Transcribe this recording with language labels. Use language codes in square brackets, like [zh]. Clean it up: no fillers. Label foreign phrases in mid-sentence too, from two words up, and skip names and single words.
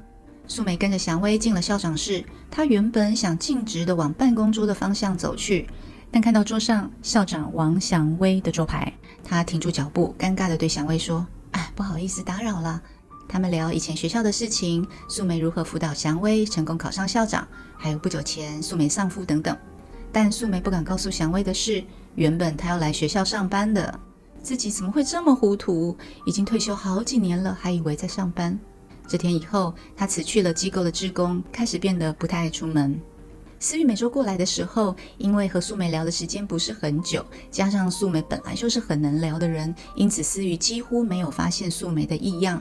[zh] 素梅跟着祥威進了校長室，她原本想徑直地往辦公桌的方向走去，但看到桌上校長王祥威的桌牌，她停住腳步，尷尬地對祥威說：不好意思打擾了。他們聊以前學校的事情，素梅如何輔導祥威成功考上校長，還有不久前素梅喪夫等等。但素梅不敢告訴祥威的是，原本她要來學校上班的，自己怎麼會這麼糊塗？已經退休好幾年了，還以為在上班。這天以後，她辭去了機構的志工，開始變得不太愛出門。思雨每周過來的時候，因為和素梅聊的時間不是很久，加上素梅本來就是很能聊的人，因此思雨幾乎沒有發現素梅的異樣。